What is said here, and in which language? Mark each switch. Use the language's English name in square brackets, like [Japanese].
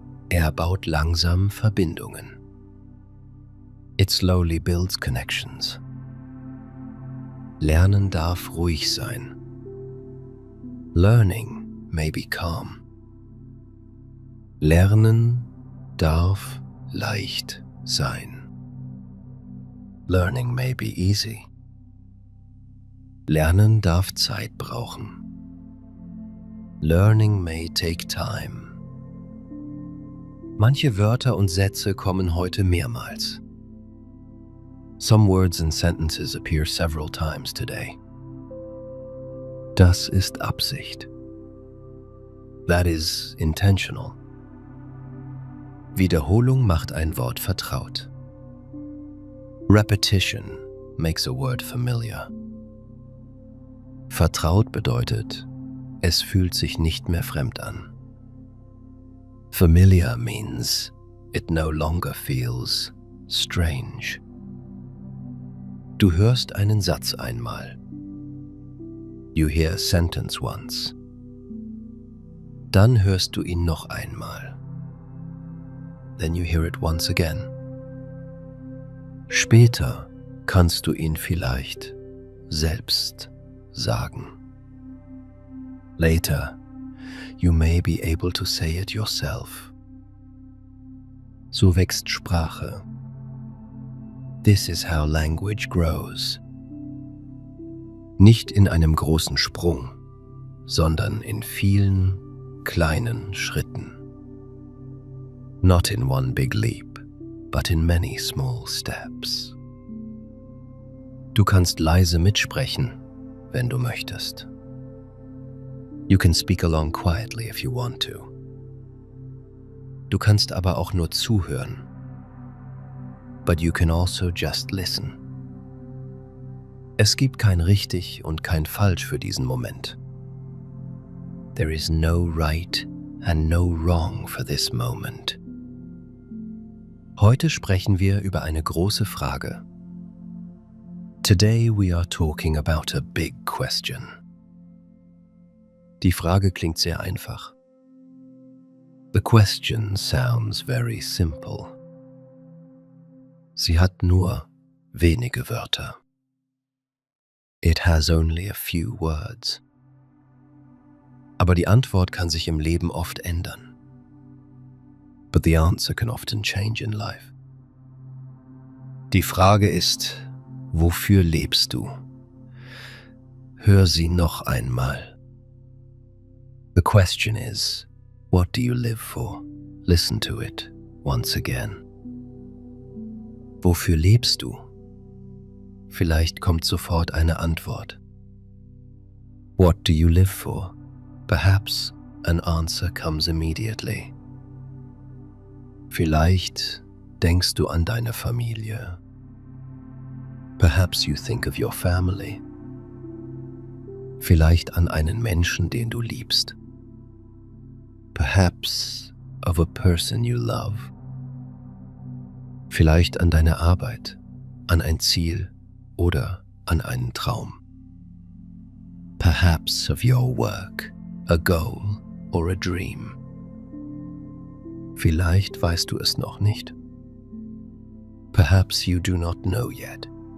[German] Er baut langsam Verbindungen. [English] It slowly builds connections. [German] Lernen darf ruhig sein. [English] Learning may be calm. [German] Lernen darf leicht sein. [English] Learning may be easy. [German] Lernen darf Zeit brauchen. [English] Learning may take time. [German] Manche Wörter und Sätze kommen heute mehrmals. [English] Some words and sentences appear several times today. [German] Das ist Absicht. [English] That is intentional. [German] Wiederholung macht ein Wort vertraut. [English] Repetition makes a word familiar. [German] Vertraut bedeutet, es fühlt sich nicht mehr fremd an. [English] Familiar means it no longer feels strange. [German] Du hörst einen Satz einmal. [English] You hear a sentence once. [German] Dann hörst du ihn noch einmal. [English] Then you hear it once again. [German] Später kannst du ihn vielleicht selbst sagen. [English] Later, you may be able to say it yourself. [German] So wächst Sprache. [English] This is how language grows. [German] Nicht in einem großen Sprung, sondern in vielen kleinen Schritten. [English] Not in one big leap, but in many small steps. [German] Du kannst leise mitsprechen, wenn du möchtest. [English] You can speak along quietly if you want to. [German] Du kannst aber auch nur zuhören. [English] But you can also just listen. [German] Es gibt kein richtig und kein falsch für diesen Moment. [English] There is no right and no wrong for this moment. [German] Heute sprechen wir über eine große Frage. [English] Today we are talking about a big question. [German] Die Frage klingt sehr einfach. [English] The question sounds very simple. [German] Sie hat nur wenige Wörter. [English] It has only a few words. [German] Aber die Antwort kann sich im Leben oft ändern. [English] But the answer can often change in life. [German] Die Frage ist, wofür lebst du? Hör sie noch einmal. [English] The question is, what do you live for? Listen to it once again. [German] Wofür lebst du? Vielleicht kommt sofort eine Antwort. [English] What do you live for? Perhaps an answer comes immediately. [German] Vielleicht denkst du an deine Familie. [English] Perhaps you think of your family. [German] Vielleicht an einen Menschen, den du liebst. [English] Perhaps of a person you love. [German] Vielleicht an deine Arbeit, an ein Ziel oder an einen Traum. [English] Perhaps of your work, a goal or a dream. [German] Vielleicht weißt du es noch nicht. [English] Perhaps you do not know yet.